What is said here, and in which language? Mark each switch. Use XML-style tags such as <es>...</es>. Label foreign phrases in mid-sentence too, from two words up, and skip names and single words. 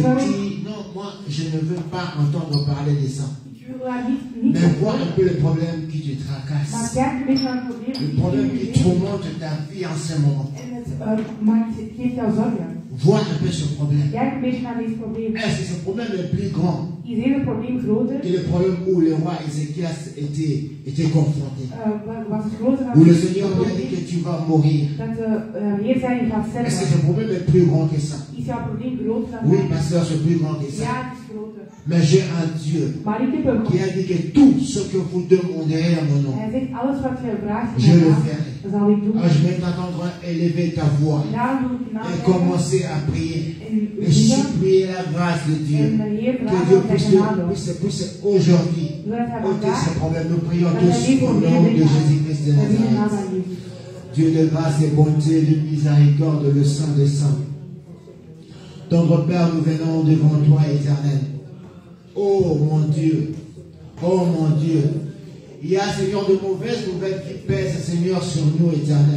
<nl>gezorgd.</nl> <fr>qui. Non, moi, je ne veux pas entendre parler de ça.</fr> <nl>Ik wil daar niet</nl> <fr>Mais vois</fr> <nl>over.</nl> <fr>un peu le problème qui te</fr> <nl>Maar</nl> <fr>tracasse.</fr> <nl>kijk een beetje naar het probleem</nl> <fr>Le</fr> <nl>die</nl> <fr>problème</fr> <nl>je</nl> <fr>qui</fr> <nl>leeft.</nl> <fr>tourmente ta vie en ce moment.</fr> <nl>En het geeft jou zorgen.</nl> <fr>Vois un peu ce problème.</fr> <nl>Kijk een beetje naar dit probleem.</nl> <fr>Est-ce que ce problème est plus grand</fr> <nl>Is deze probleem groter?</nl> <fr>que le problème où le roi Ézéchias était confronté?</fr> <nl>Was het groter dan</nl> <fr>Où le</fr> <nl>het</nl> <fr>Seigneur lui a dit</fr> <nl>probleem</nl> <fr>que tu vas mourir.</fr> <nl>dat de Heer zei je gaat</nl> <fr>Est-ce que</fr> <nl>sterven?</nl> <fr>ce problème est plus grand que ça?</fr> <nl>Is jouw probleem groter dan</nl> <fr>Oui,</fr> <nl>dat?</nl> <fr>pasteur, c'est plus grand que ça.</fr> <nl>Ja, het is groter.</nl> <fr>Mais j'ai un Dieu</fr> <nl>Maar ik heb een</nl> <fr>qui</fr> <nl>God.</nl> <fr>a dit que tout ce que vous demanderez à mon nom,</fr> <nl>Hij zegt alles wat je vraagt,</nl> <fr>je le</fr> <nl>naam,</nl> <fr>ferai.</fr> <nl>dat zal ik doen.</nl> <fr>Alors je vais t'entendre élever ta voix</fr> <nl>Daarom wil ik je naam</nl> <fr>et</fr> <nl>zeggen</nl> <fr>commencer à prier</fr> <nl>en</nl> <fr>et</fr> <nl>bidden.</nl> <fr>supplier la grâce de Dieu.</fr> <nl>En de Heer</nl> <fr>Que</fr> <nl>vragen</nl> <fr>Dieu</fr> <nl>om zijn genade.</nl> <fr>puisse aujourd'hui</fr> <nl>Zodat hij</nl> <fr>ôter</fr> <nl>vandaag</nl> <fr>ces problèmes. Nous prions</fr> <nl>dat hij</nl> <fr>tous</fr> <nl>dit</nl> <fr>au</fr> <nl>voor</nl> <fr>nom de</fr> <nl>mij</nl> <fr>Jésus-Christ de</fr> <nl>we bidden naam</nl> <fr>Nazareth.</fr> <nl>aan Jezus.</nl> <fr>Dieu de grâce et bonté, de miséricorde, le Saint des Saints. Tendre Père, nous venons devant toi, Éternel. Oh mon Dieu, oh mon Dieu. Il y a, Seigneur, de mauvaises nouvelles qui pèsent, Seigneur, sur nous, Éternel.</fr>